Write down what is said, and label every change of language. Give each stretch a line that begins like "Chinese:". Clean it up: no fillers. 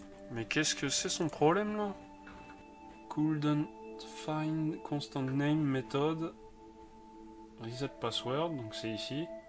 French: Mais qu'est-ce que c'est son problème là?
English: Couldn't find constant name method.
French: Reset password, donc c'est ici.